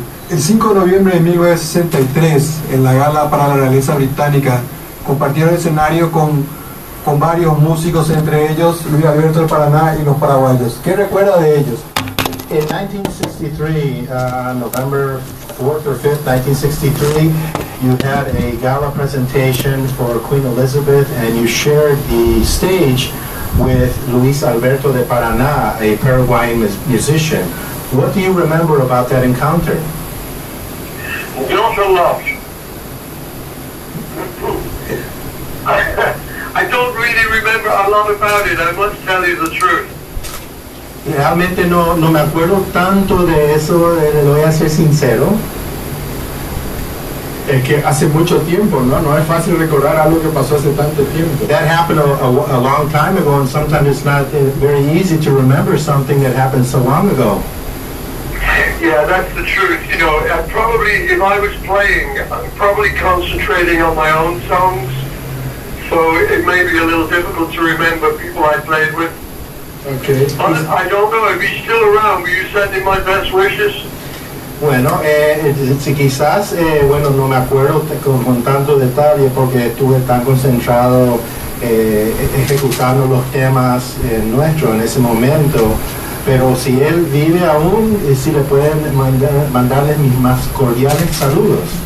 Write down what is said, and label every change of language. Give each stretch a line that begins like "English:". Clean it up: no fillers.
Spanish: El 5 de noviembre de 1963, en la gala para la realeza británica, compartieron escenario con varios músicos, entre ellos Luis Alberto de Paraná y los paraguayos. ¿Qué recuerda de ellos?
English: In 1963, November 4th or 5th, 1963, you had a gala presentation for Queen Elizabeth, and you shared the stage with Luis Alberto de Paraná, a Paraguayan musician. What do you remember about that encounter? Not a lot. I don't really remember a lot about it, I must tell you the truth.
Spanish: Realmente no me acuerdo tanto de eso, le voy a ser sincero. Es que hace mucho tiempo, ¿no? No es fácil recordar algo que pasó hace tanto tiempo.
English: That happened a long time ago, and sometimes it's not very easy to remember something that happened so long ago. Yeah, that's the truth. You know, probably if I was playing, I'm probably concentrating on my own songs, so it may be a little difficult to remember people I played with. Okay. I don't know if he's still around. Will you send him my best wishes?
Spanish: Bueno, si quizás, bueno, no me acuerdo con tanto detalle porque estuve tan concentrado ejecutando los temas nuestros en ese momento. Pero si él vive aún, si le pueden mandarle mis más cordiales saludos.